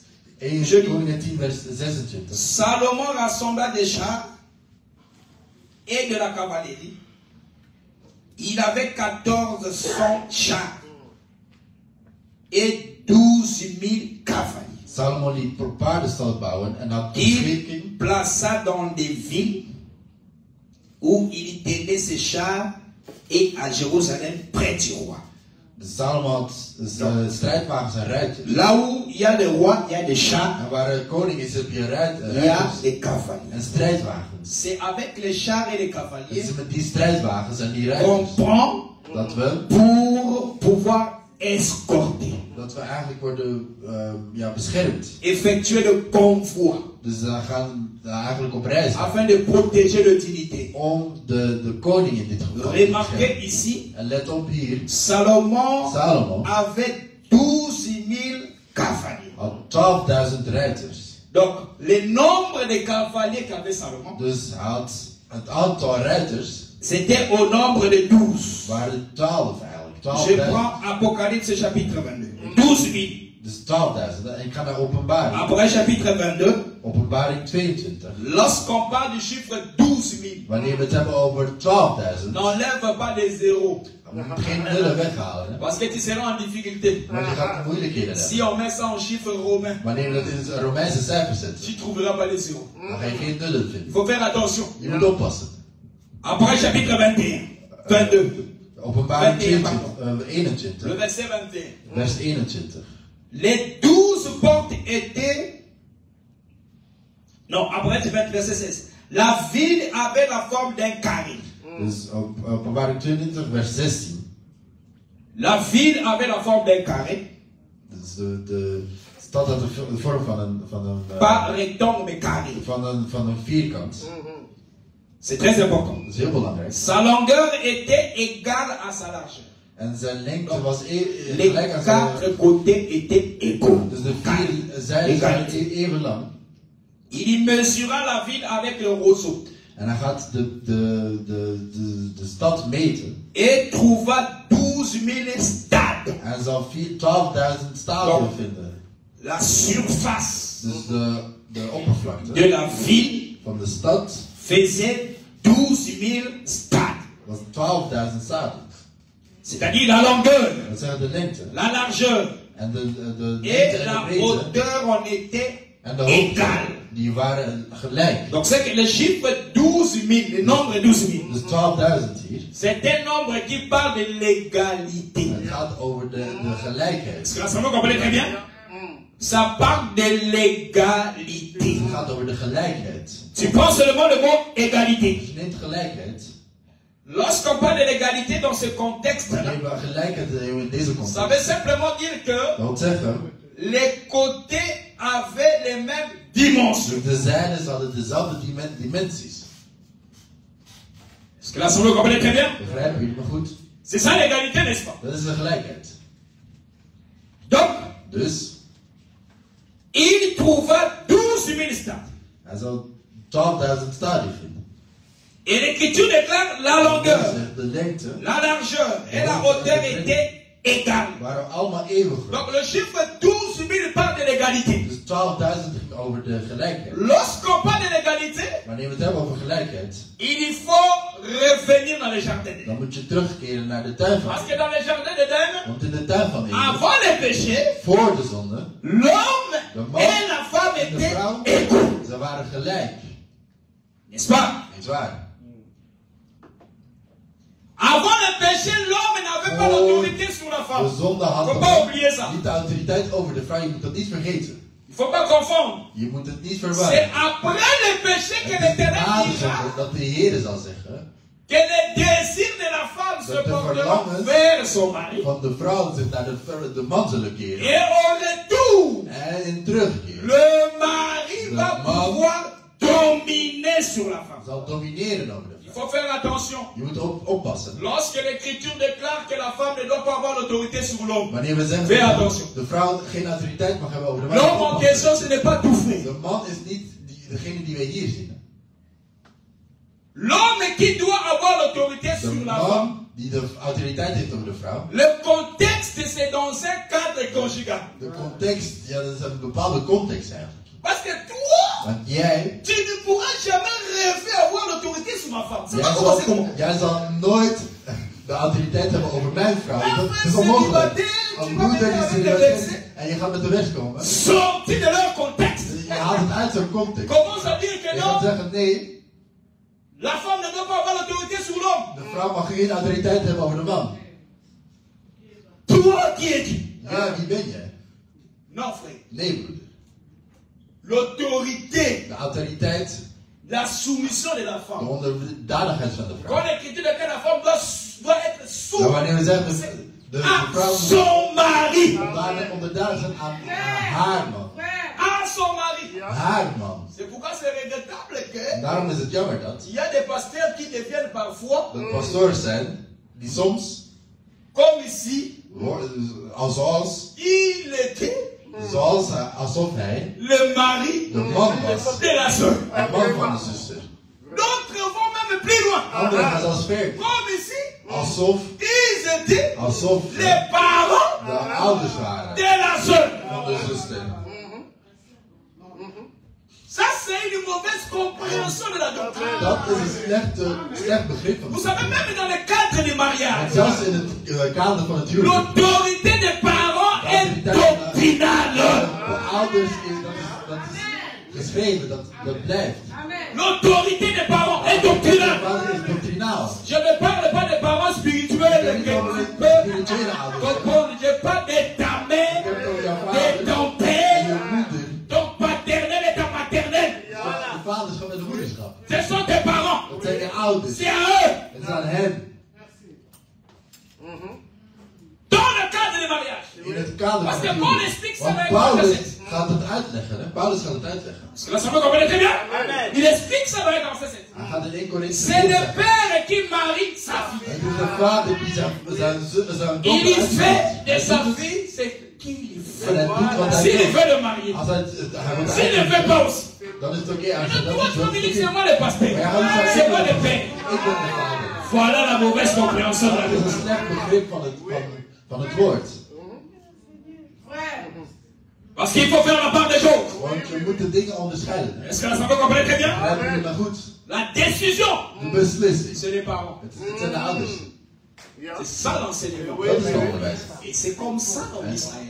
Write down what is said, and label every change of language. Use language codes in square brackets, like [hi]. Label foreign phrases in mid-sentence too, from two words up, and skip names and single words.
[nl] 1 Koningen 10 vers 26. [fr] Salomon rassembla des chars et de la cavalerie. Il avait 1400 chars et 12 000 cavaliers. [nl] Salomon liet paardenstal bouwen en had [fr] Il plaça dans des villes où il tenait ses chars et à Jérusalem près du roi. [nl] Salomo had strijdwagens en ruiters. [fr] Là où il y a le roi, il y a des chars, [nl] En waar de koning is, heb je [fr] il y a [nl] ruiters [fr] des cavaliers. [nl] en strijdwagens. [fr] C'est avec les chars et les [nl] Het [fr] cavaliers [nl] is met die strijdwagens en die [fr] qu'on [nl] ruiters [fr] prend [nl] dat we [fr] pour pouvoir escorter, [nl] eigenlijk worden beschermd. [fr] effectuer le convoi, [nl] Dus we gaan eigenlijk op reis [fr] afin de protéger le dignité. [nl] om de koning in dit geval te [fr] Remarquez [nl] beschermen. [fr] ici, [nl] En let op hier, Salomo Salomo [fr] avait 12 000 cavaliers. [nl] had 12.000 ruiters. [fr] Donc, le nombre de cavaliers qu'avait Salomon, [nl] Dus hij had het aantal ruiters [fr] c'était au nombre de 12. [nl] waren 12 eigenlijk. [fr] Je [nl] 12.000. [fr] prends Apocalypse chapitre 22. 12 000. [nl] Dus 12.000. En ik ga naar openbaring. [fr] Après chapitre 22, [nl] Openbaring 22. [fr] lorsqu'on parle du chiffre 12 000, [nl] Wanneer we het hebben over 12.000, [fr] n'enlève pas des zéros. [nl] dan moet je geen nullen weghalen. Hè? [fr] Parce que tu seras en difficulté. [nl] Want je gaat moeilijkheden [fr] Si [nl] hebben. [fr] on met ça en chiffre romain, [nl] Wanneer we dat in het Romeinse cijfer zetten, [fr] tu ne trouveras pas les zéros. [nl] dan ga je geen nullen [fr] Il [nl] vinden. [fr] faut faire attention. [nl] Je moet oppassen. [fr] Après chapitre 21, 22, [nl] Openbaring 21, 21, [fr] le verset 21. [nl] vers 21. [fr] Les 12 portes étaient... Non, après verset 16. La ville avait la forme d'un carré. [nl] Dus openbaring 22, vers 16. [fr] La ville avait la forme d'un carré. [nl] Dus de stad had de vorm [fr] Pas rectangle, mais carré. [nl] van een vierkant. [fr] C'est très important. [nl] Dat is heel belangrijk. [fr] Sa longueur était égale à sa largeur. [nl] En zijn lengte was [fr] Les [nl] gelijk aan zijn... [fr] 4 côtés étaient égaux. [nl] Dus de vier zijden zijn even lang. [fr] Il mesura la ville avec le roseau. [nl] En hij gaat de stad meten. [fr] Et trouva 12 000 stades. [nl] En hij zal 12.000 stadion vinden. [fr] La surface [nl] Dus de oppervlakte [fr] de la ville [nl] van de stad [fr] faisait 12 000 stades. [nl] was 12.000 stadions. [fr] C'est-à-dire la longueur, [nl] Dat zeggen de lengte. [fr] la largeur [nl] En de lengte [fr] et [nl] en [fr] la [nl] de breedte [fr] hauteur en était [nl] en de hoogte, [fr] égales. [nl] die waren gelijk. [fr] Donc c'est que le chiffre 12 000, le nombre 12 000, [nl] Dus 12.000 hier. [fr] c'est un nombre qui parle de l'égalité. [nl] Het gaat over de gelijkheid. [fr] Est-ce que là, ça vous comprenez très bien? Ça parle de l'égalité. [nl] Het gaat over de gelijkheid. [fr] Tu prends seulement le mot égalité. [nl] Je neemt gelijkheid. [fr] Lorsqu'on parle de l'égalité dans ce contexte-là, [nl] Wanneer we gelijkheid hebben in deze [fr] ça veut [nl] context, [fr] simplement dire que [nl] dat wil zeggen, [fr] les côtés avaient les mêmes dimensions. [nl] de zijden hadden dezelfde dimensies. [fr] Est-ce que là, ça vous comprenez très bien? [nl] Begrijpen jullie me goed? [fr] C'est ça l'égalité, n'est-ce pas? [nl] Dat is de gelijkheid. [fr] Donc, [nl] Dus, [fr] il trouva 12 000 stades. [nl] hij zal 12.000 stadion vinden. [fr] Et l'écriture déclare la longueur, [nl] De lengte [fr] la largeur et la hauteur étaient égales. [nl] waren allemaal even groot. [fr] Donc le chiffre 12 000 parle de l'égalité. [nl] Dus 12.000 ging over de gelijkheid. [fr] Lorsqu'on parle de l'égalité, [nl] Wanneer we het hebben over gelijkheid, [fr] il faut revenir dans le jardin d'Éden. [nl] dan moet je terugkeren naar de tuin van [fr] Parce [nl] Eden. [fr] que dans le jardin d'Éden, [nl] Want in de tuin van Eden, [fr] avant le péché, [nl] voor de zonde, [fr] l'homme [nl] man [fr] et la femme [nl] en de [fr] étaient [nl] vrouw, [fr] égaux. [nl] ze waren gelijk. [fr] N'est-ce pas? [nl] Niet waar? [fr] Avant le péché, l'homme n'avait pas l'autorité sur la [nl] De [fr] femme. [nl] zonde [fr] Il ne [nl] had [fr] faut pas [nl] nog [fr] oublier ça. [nl] niet de autoriteit over de vrouw. Je moet dat niet vergeten. [fr] Il ne faut pas confondre. [nl] Je moet het niet [fr] C'est [nl] verwarren. [fr] après le péché que [nl] Het is na [fr] l'Éternel [nl] de [fr] dira [nl] zonde dat de Heer zal zeggen [fr] que le désir de la femme se [nl] Dat de [fr] portera [nl] verlangens [fr] vers son mari. [nl] van de vrouw zich naar de man zullen keren. [fr] Et au retour, [nl] En in terugkeer [fr] le mari [nl] De [fr] va [nl] man [fr] pouvoir dominer sur la femme. [nl] zal domineren over de [fr] Il [nl] vrouw. [fr] faut faire attention. [nl] Je moet oppassen. [fr] Lorsque l'Écriture déclare que la femme ne doit pas avoir l'autorité sur l'homme, [nl] Wanneer we zeggen [fr] Fais [nl] dat [fr] attention. [nl] de vrouw geen autoriteit mag hebben over de man. [fr] l'homme en [nl] oppassen. [fr] question, ce n'est pas tout fait. [nl] De man is niet degene die wij hier zien. [fr] L'homme qui doit avoir l'autorité [nl] De [fr] sur la femme, [nl] man die de autoriteit heeft over de vrouw. [fr] le contexte, c'est dans un cadre conjugal. [nl] De context, ja, dat is een bepaalde context eigenlijk. [fr] Parce que toi, [nl] Want jij, [fr] tu ne pourras jamais rêver avoir l'autorité sur ma femme. C'est pas comment c'est comment. [nl] jij zal nooit de autoriteit hebben over mijn vrouw. Dat is [fr] c'est [nl] onmogelijk. [fr] célibataire, [nl] Een [fr] tu vas [nl] moeder [fr] venir [nl] die [fr] avec le [nl] célibatair [fr] verset. [nl] is en je gaat met de weg komen. [fr] Sorti de leur contexte. [nl] Je haalt het uit zo'n context. [fr] Commence à dire que [nl] Je gaat [fr] non, [nl] zeggen, nee, [fr] La femme ne doit pas avoir l'autorité sur l'homme. [nl] De vrouw mag geen autoriteit hebben over de man. [fr] Toi qui es qui? [nl] Ja, wie ben je? [fr] Non, frère. [nl] Nee, broeder. [fr] L'autorité, [nl] De autoriteit, [fr] la soumission de la [nl] de [fr] femme. [nl] onderdanigheid van de [fr] Quand [nl] vrouw. [fr] l'écriture de que la femme doit être [nl] Nou, [fr] soumise [nl] wanneer we zeggen de [fr] à [nl] vrouw [fr] son mari. [nl] onderdanig zijn aan haar man. [fr] À son mari. [nl] Haar man. [fr] C'est pourquoi c'est regrettable [nl] En daarom is het jammer dat [fr] qu'il y a des pasteurs qui deviennent parfois, [nl] er pastoors zijn die soms, [fr] comme ici, [nl] zoals alsof hij [fr] le mari [nl] de man was, [fr] de la soeur. [nl] de man van de zuster. [fr] D'autres vont même plus loin. [nl] Anderen gaan zelfs verder. [fr] Comme ici, [nl] Alsof [fr] les parents [nl] de ouders waren [fr] de la soeur. [nl] van de zuster. [fr] Ça, c'est une mauvaise compréhension de la doctrine. [nl] Dat is een slecht begrip van [fr] Vous [nl] de [fr] savez, même dans le cadre du [nl] En [fr] mariage, [nl] zelfs in het kader van het huwelijk. [fr] l'autorité des parents est doctrinale. [nl] De ouders dat is geschreven, dat blijft. [fr] L'autorité des parents est [nl] De [fr] doctrinale. [nl] vader is doctrinaal. [fr] Je ne parle pas des parents spirituels que tu peux [nl] Spirituele ouders. [fr] comprendre. Je parle de ta [nl] Ik [fr] mère, [nl] heb het over jouw [fr] de [nl] vader [fr] ton [nl] en [fr] père, [nl] je moeder. [fr] ton paternel et ta maternelle. [nl] De vaderschap en de moederschap. [fr] Ce sont tes parents. [nl] Dat zijn de ouders. [fr] C'est à eux. [nl] Het is aan hen. [fr] Dans le cadre du mariage. [nl] In het kader [fr] Parce [nl] van [fr] que [nl] het [fr] Paul [nl] huwelijk. [fr] explique ça [nl] Want [fr] dans [nl] Paulus [fr] verset 7. [nl] gaat het uitleggen. Hè? Paulus gaat het uitleggen. [fr] Parce que là, ça me comprenez très bien. Il explique ça dans verset 7. [nl] Hij gaat in 1 Korinthe [fr] C'est le [nl] zeggen. [fr] père qui marie sa fille. [nl] Het is de vader die zijn [fr] Il [nl] dochter [fr] y fait de [nl] uitzet. [fr] sa fille ce qu'il [nl] En hij doet wat [fr] veut. [nl] hij [fr] S'il [nl] wil. [fr] veut le marier. [nl] Als hij wordt [fr] S'il ne veut pas aussi. [nl] dan is het oké. Als [fr] Mais [nl] je [fr] non, [nl] dat [fr] toi, [nl] niet [fr] tu [nl] wilt, [fr] vas me [nl] is [fr] dire [nl] het [fr] c'est [nl] oké. [fr] moi le pasteur. [nl] Maar hij gaat niet [fr] C'est moi le [nl] zeggen, [fr] père. [nl] ik ben de vader. [fr] Voilà la mauvaise compréhension de la [nl] Dat is [fr] Bible. [nl] een slecht begrip van het woord. [fr] Parce qu'il faut faire la part des choses. [nl] Want je moet de dingen onderscheiden. [fr] Est-ce que ça me comprenez très bien? [nl] Hebben jullie maar goed? [fr] La décision, [nl] De beslissing. [fr] c'est les parents. [nl] Het zijn de ouders. [fr] C'est ça l'enseignement. [nl] Dat is het onderwijs. [fr] Et c'est comme ça en Israël.